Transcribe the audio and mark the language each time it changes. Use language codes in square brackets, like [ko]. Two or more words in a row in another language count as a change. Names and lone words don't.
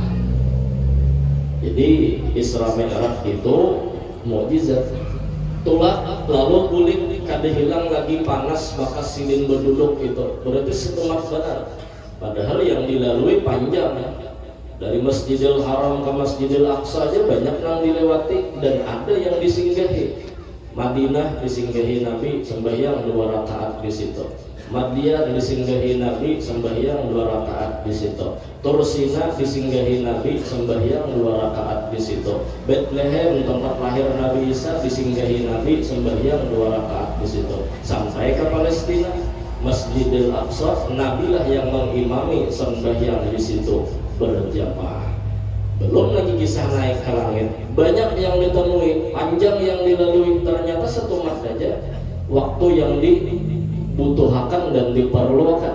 [id] Jadi Isra Mi'raj itu mukjizat. [bjn] Tulak lalu kulit kada hilang lagi, panas bekas sidin berduduk, itu berarti setelah benar. [id] Padahal yang dilalui panjang ya. Dari Masjidil Haram ke Masjidil Aqsa aja banyak yang dilewati, dan ada yang disinggahi. Madinah disinggahi Nabi, sembahyang 2 rakaat di situ. Madian disinggahi Nabi, sembahyang 2 rakaat di situ. Tursina disinggahi Nabi, sembahyang 2 rakaat di situ. Bethlehem tempat lahir Nabi Isa disinggahi Nabi, sembahyang 2 rakaat di situ. Sampai ke Palestina, Masjidil Aqsa, Nabi lah yang mengimami sembahyang di situ berjamaah. Belum lagi kisah naik ke langit, banyak yang ditemui, panjang yang dilalui. Ternyata setumat saja waktu yang dibutuhkan dan diperlukan.